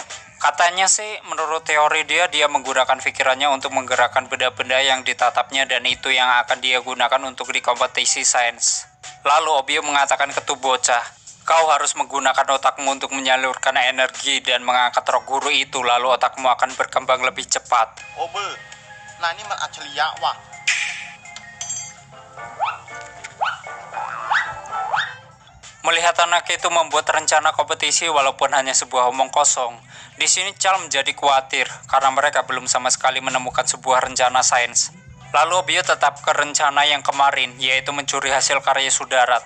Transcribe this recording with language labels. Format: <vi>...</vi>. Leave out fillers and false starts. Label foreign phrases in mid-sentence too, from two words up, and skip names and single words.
<id>Katanya sih, menurut teori dia menggunakan pikirannya untuk menggerakkan benda-benda yang ditatapnya dan itu yang akan dia gunakan untuk di kompetisi sains. Lalu Obio mengatakan ke tuh bocah, kau harus menggunakan otakmu untuk menyalurkan energi dan mengangkat roh guru itu, lalu otakmu akan berkembang lebih cepat.</id> <th>โอเบอร์นายนี่มันอัจฉริยะว่ะ</th> <id>Melihat anak itu membuat rencana kompetisi walaupun hanya sebuah omong kosong, di sini Chal menjadi khawatir karena mereka belum sama sekali menemukan sebuah rencana sains. Lalu Obio tetap ke rencana yang kemarin, yaitu mencuri hasil karya Sudarat.</id>